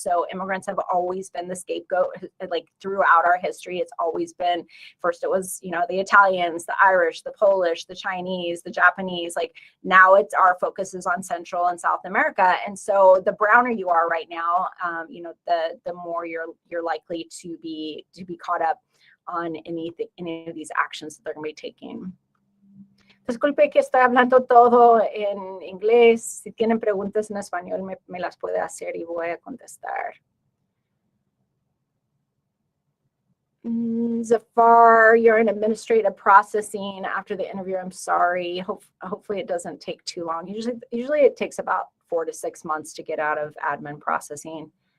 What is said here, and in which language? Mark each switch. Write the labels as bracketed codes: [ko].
[en] So immigrants have always been the scapegoat. Like, throughout our history, it's always been, first it was, the Italians, the Irish, the Polish, the Chinese, the Japanese. Like, now our focus is on Central and South America. And so the browner you are right now, the more you're likely to be caught up on any of these actions that they're going to be taking. [es] Disculpe que estoy hablando todo en inglés. Si tienen preguntas en español, me las puede hacer y voy a contestar. [en] Zafar, you're in administrative processing after the interview. I'm sorry. Hopefully it doesn't take too long. Usually it takes about 4 to 6 months to get out of admin processing.